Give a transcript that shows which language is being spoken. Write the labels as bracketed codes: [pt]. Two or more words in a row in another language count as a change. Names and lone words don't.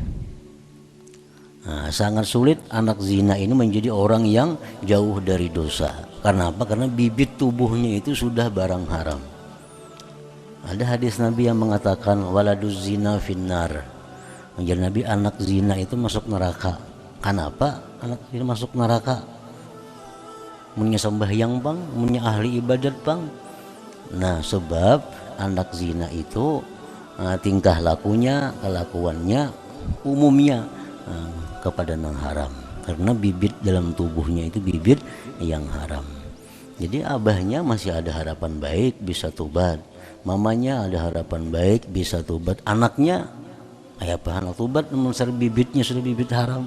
[id] Nah, sangat sulit anak zina ini menjadi orang yang jauh dari dosa. Karena apa? Karena bibit tubuhnya itu sudah barang haram. Ada hadis Nabi yang mengatakan [ar] waladuz zina finnar. [id] Menjadi Nabi, anak zina itu masuk neraka. Kenapa anak zina masuk neraka? [bjn] Munya sembahyang bang, munya ahli ibadat bang. [id] Nah, sebab anak zina itu tingkah lakunya, kelakuannya umumnya kepada yang haram. Karena bibit dalam tubuhnya itu bibit yang haram. Jadi abahnya masih ada harapan baik bisa tobat, mamanya ada harapan baik bisa tobat, anaknya ayah bahan tobat namun bibitnya sudah bibit haram.